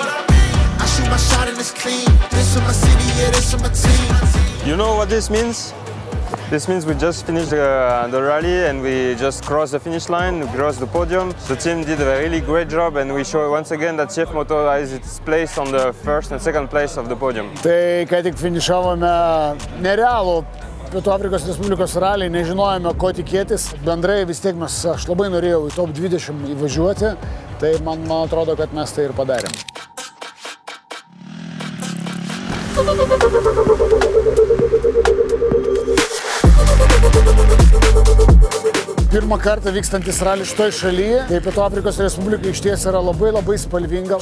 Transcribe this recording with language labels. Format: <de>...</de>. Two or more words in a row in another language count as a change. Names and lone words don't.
<en>I shoot my shot and it's clean. This is my city, yeah, this is my team. You know what this means? This means we just finished the rally and we just crossed the finish line, we crossed the podium. The team did a really great job and we show once again that CF Moto has its place on the first and second place of the podium.</en> <lt>Tai kai tik finišavome nerealų Pietų Afrikos Respublikos ralį, nežinojome, ko tikėtis. Bendrai vis tiek aš labai norėjau į top 20 įvažiuoti, tai man atrodo, kad mes tai ir padarėm. Pirmą kartą vykstantis ralis šitoj šalyje, tai Pietų Afrikos Respublika išties yra labai spalvinga.</lt>